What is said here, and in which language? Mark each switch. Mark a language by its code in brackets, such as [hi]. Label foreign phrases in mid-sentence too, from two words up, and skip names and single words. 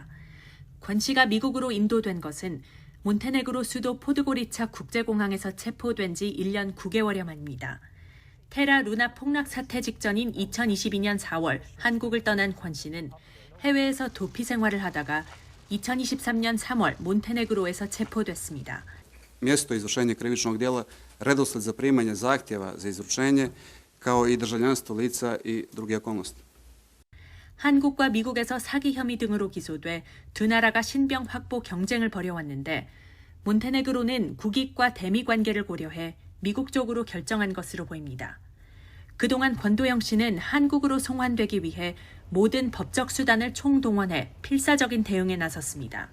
[ko] 권 씨가 미국으로 인도된 것은 몬테네그로 수도 포드고리차 국제공항에서 체포된 지 1년 9개월여 만입니다. 테라 루나 폭락 사태 직전인 2022년 4월 한국을 떠난 권 씨는 해외에서 도피 생활을 하다가 2023년 3월 몬테네그로에서 체포됐습니다. [sr] Mjesto izvršenja krivičnog djela, redosled zaprimanja zahtjeva za izručenje, kao i državljanstvo lica i druge okolnosti. [ko] 한국과 미국에서 사기 혐의 등으로 기소돼 두 나라가 신병 확보 경쟁을 벌여왔는데 몬테네그로는 국익과 대미 관계를 고려해 미국 쪽으로 결정한 것으로 보입니다. 그동안 권도영 씨는 한국으로 송환되기 위해 모든 법적 수단을 총동원해 필사적인 대응에 나섰습니다.